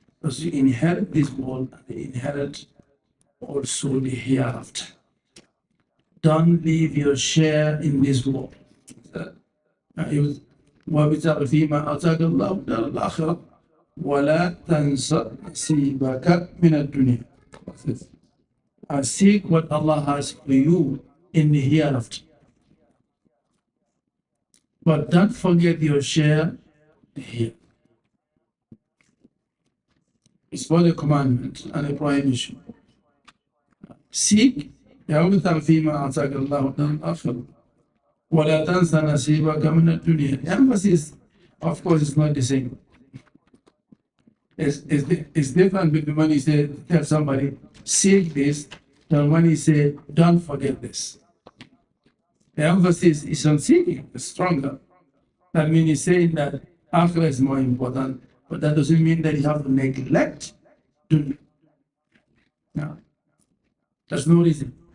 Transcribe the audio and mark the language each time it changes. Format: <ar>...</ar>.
<en>Because you inherit this world and they inherit also the hereafter. Don't leave your share in this world.</en> <ar>وابتغ فيما آتاك الله الدار الآخرة ولا تنس نصيبك من الدنيا.</ar> <en>Seek what Allah has for you in the hereafter. But don't forget your share here. It's both a commandment and a prohibition.</en> <ar>Seek وابتغ فيما آتاك الله الدار الآخرة ولا تنس نصيبك من الدنيا.</ar> <en>The emphasis, of course, is not the same. It's different between when you say, tell somebody, seek this, than when you say, don't forget this. The emphasis is on seeking, it's stronger. That means he's saying that akhirah is more important, but that doesn't mean that you have to neglect dunya. No. There's no reason.</en>